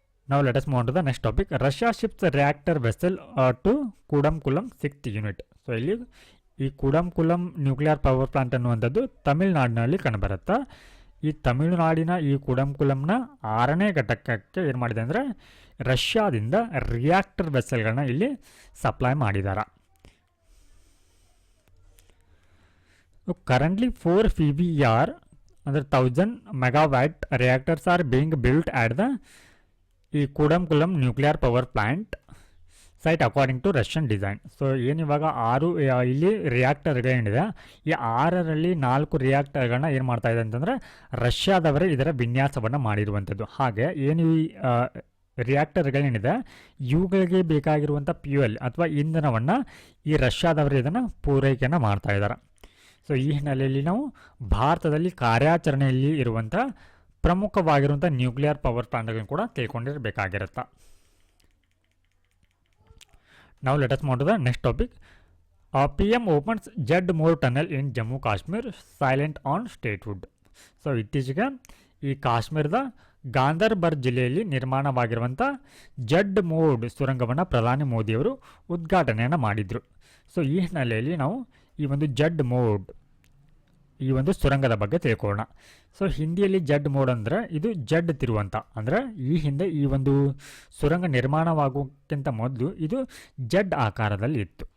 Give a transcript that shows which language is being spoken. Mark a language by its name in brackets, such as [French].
[English] Now let us move on to the next topic. Russia ships reactor vessel to Kudamkulam 6th unit. [Kannada] So ಇಲ್ಲಿ ಈ ಕುಡಂಕುಲಂ nuclear power plant ಅನ್ನುವಂಥದ್ದು ತಮಿಳುನಾಡಿನಲ್ಲಿ ಕಂಡುಬರುತ್ತೆ. ಈ ತಮಿಳುನಾಡಿನ ಈ ಕುಡಂಕುಲಂನ 6ನೇ ಘಟಕಕ್ಕೆ ಏನು ಮಾಡಿದೆ ಅಂದರೆ ರಷ್ಯಾದಿಂದ ರಿಯಾಕ್ಟರ್ ವೆಸಲ್ಗಳನ್ನ ಇಲ್ಲಿ ಸಪ್ಲೈ ಮಾಡಿದ್ದಾರೆ. [English] Currently 4 PVR ಅಂದರೆ 1000 megawatt reactors are being built at the ಈ Kudankulam nuclear power plant site according to Russian design. [Kannada] So ಏನಿವಾಗ 6 ಇಲ್ಲಿ ರಿಯಾಕ್ಟರ್ಗಳೇನಿದೆ ಈ 6ರಲ್ಲಿ 4 ರಿಯಾಕ್ಟರ್ಗಳನ್ನ ಏನು ಮಾಡ್ತಾ ಇದೆ ಅಂತಂದರೆ ರಷ್ಯಾದವರೇ ಇದರ ವಿನ್ಯಾಸವನ್ನು ಮಾಡಿರುವಂಥದ್ದು. ಹಾಗೆ ಏನು ಈ ರಿಯಾಕ್ಟರ್ಗಳೇನಿದೆ ಇವುಗಳಿಗೆ ಬೇಕಾಗಿರುವಂಥ ಫ್ಯೂಯಲ್ ಅಥವಾ ಇಂಧನವನ್ನು ಈ ರಷ್ಯಾದವರು ಇದನ್ನು ಪೂರೈಕೆಯನ್ನು ಮಾಡ್ತಾ ಇದ್ದಾರೆ. ಸೊ ಈ ಹಿನ್ನೆಲೆಯಲ್ಲಿ ನಾವು ಭಾರತದಲ್ಲಿ ಕಾರ್ಯಾಚರಣೆಯಲ್ಲಿ ಇರುವಂಥ ಪ್ರಮುಖವಾಗಿರುವಂಥ ನ್ಯೂಕ್ಲಿಯರ್ ಪವರ್ ಪ್ಲಾಂಟ್ಗಳನ್ನು ಕೂಡ ತಿಳ್ಕೊಂಡಿರಬೇಕಾಗಿರುತ್ತೆ. [English] Now let us move to the next topic. PM opens Jadmore tunnel in Jammu Kashmir, silent on statehood. [Kannada] So ಇತ್ತೀಚೆಗೆ ಈ ಕಾಶ್ಮೀರದ ಗಾಂದರ್ಬಲ್ ಜಿಲ್ಲೆಯಲ್ಲಿ ನಿರ್ಮಾಣವಾಗಿರುವಂಥ ಜಡ್ಮೋರ್ ಸುರಂಗವನ್ನು ಪ್ರಧಾನಿ ಮೋದಿಯವರು ಉದ್ಘಾಟನೆಯನ್ನು ಮಾಡಿದರು. ಸೊ ಈ ಹಿನ್ನೆಲೆಯಲ್ಲಿ ನಾವು ಈ ಒಂದು ಜಡ್ಮೋರ್ ಈ ಒಂದು ಸುರಂಗದ ಬಗ್ಗೆ ತಿಳ್ಕೊಳ್ಳೋಣ. ಸೊ ಹಿಂದಿಯಲ್ಲಿ ಜಡ್ ಮೋಡ್ ಅಂದರೆ ಇದು ಜಡ್ ತಿರುವಂತ, ಅಂದರೆ ಈ ಹಿಂದೆ ಈ ಒಂದು ಸುರಂಗ ನಿರ್ಮಾಣವಾಗೋಕ್ಕಿಂತ ಮೊದಲು ಇದು ಜಡ್ ಆಕಾರದಲ್ಲಿ ಇತ್ತು.